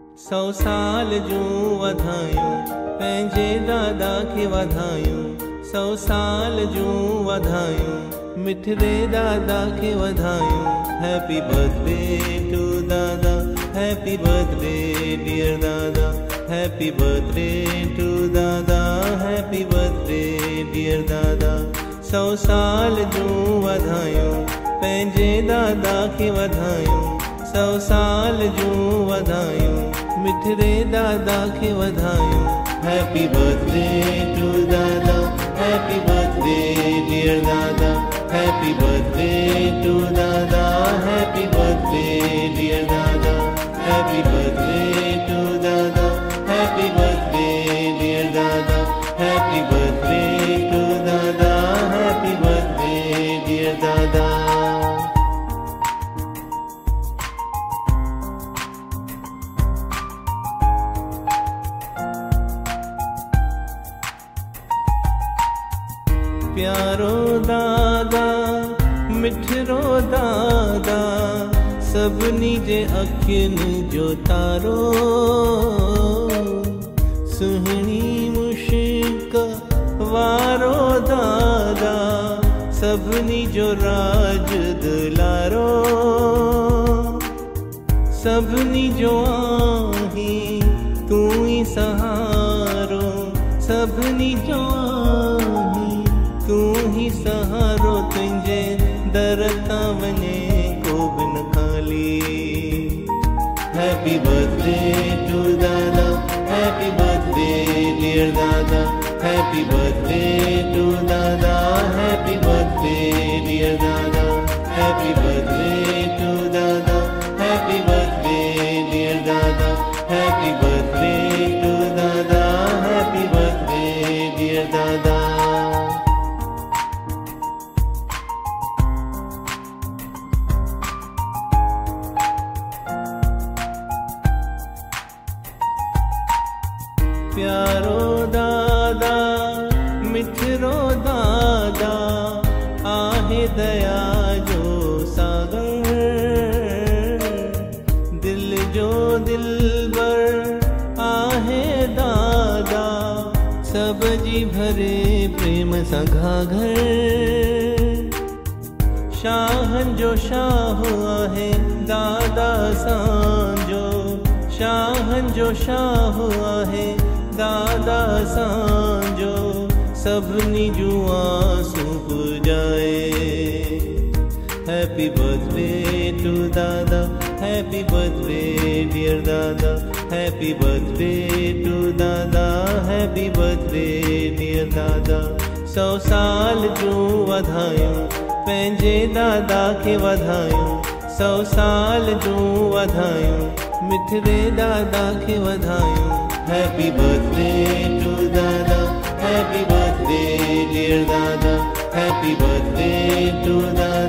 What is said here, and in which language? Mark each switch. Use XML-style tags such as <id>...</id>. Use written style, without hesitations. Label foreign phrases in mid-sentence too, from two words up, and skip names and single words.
<sd>100 साल जूं वधायूं पंहिंजे दादा खे वधायूं 100 साल जूं वधायूं मिठड़े दादा के वधायूं।</sd> <en>Happy birthday to Dada, happy birthday dear Dada, happy birthday to Dada, happy birthday dear Dada.</en> <sd>100 साल जूं वधायूं पंहिंजे दादा के वधायूं 100 साल जूं वधायूं मिठड़े दादा के वधायूं।</sd> <en>Happy birthday to Dada, happy birthday dear Dada, happy birthday to Dada, happy birthday dear Dada, happy birthday to Dada, happy birthday dear Dada, happy birthday to Dada, happy birthday dear Dada.</en> <sd>प्यारो दादा मिठड़ो दादा सभिनी जे अखियुनि जो तारो, सुहिणी मुश्क वारो दादा सभिनी जो राज दुलारो, सभिनी जो आहीं तू ही सहारो, सभिनी जो तू ही सहारो तुझे दर तां वञे को बिन खाली।</sd> <en>Happy birthday to Dada, happy birthday dear Dada, happy birthday to Dada, happy birthday dear Dada, happy birthday to Dada, happy birthday dear Dada, happy birthday to Dada, happy birthday dear Dada.</en> <sd>प्यारो दादा मिठड़ो दादा आहे दया जो सागर, दिल जो दिलबर आहे दादा सब जी भरे प्रेम सां घाघर, शाहन जो शाह आहे दादा सांजो, शाहन जो शाह आहे दादा सांजो सभिनी जूं आसूं पुॼाए।</sd> <en>Happy birthday to Dada, happy birthday dear Dada, happy birthday to Dada, happy birthday dear Dada.</en> <sd>100 साल जूं वधायूं पंहिंजे दादा खे वधायूं 100 साल जूं वधायूं मिठड़े दादा खे वधायूं।</sd> <en>Happy birthday to Dada, happy birthday dear Dada, happy birthday to Dada.</en>